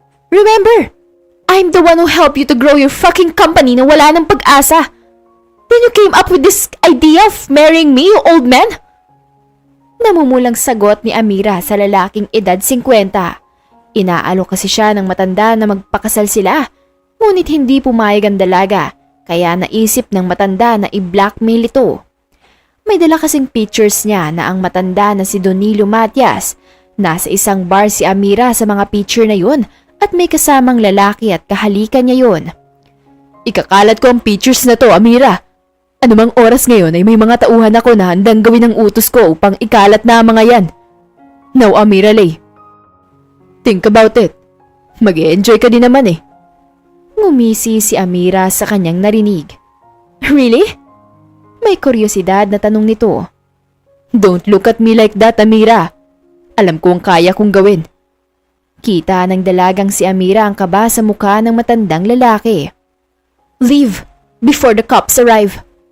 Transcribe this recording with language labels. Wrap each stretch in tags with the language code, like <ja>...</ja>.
<en>Remember, I'm the one who helped you to grow your fucking company</en> <tl>na wala ng pag-asa.</tl> <en>Then you came up with this idea of marrying me, you old man?</en> <tl>Namumulang sagot ni Amira sa lalaking edad 50. Inaalok kasi siya ng matanda na magpakasal sila, ngunit hindi pumayag ang dalaga, kaya naisip ng matanda na i-blackmail ito. May dala kasing pictures niya na ang matanda na si Donilo Matias. Nasa isang bar si Amira sa mga picture na yun at may kasamang lalaki at kahalikan niya yun. Ikakalat ko ang pictures na to, Amira. Anumang oras ngayon ay may mga tauhan ako na handang gawin ang utos ko upang ikalat na ang mga yan.</tl> <en>Now, Amira Lay, think about it.</en> <tl>Mag-e-enjoy ka din naman eh. Ngumisi si Amira sa kanyang narinig.</tl> <en>Really?</en> <tl>May kuryosidad na tanong nito.</tl> <en>Don't look at me like that, Amira.</en> <tl>Alam ko ang kaya kong gawin. Kita ng dalagang si Amira ang kaba sa mukha ng matandang lalaki.</tl> <en>Leave before the cops arrive.</en>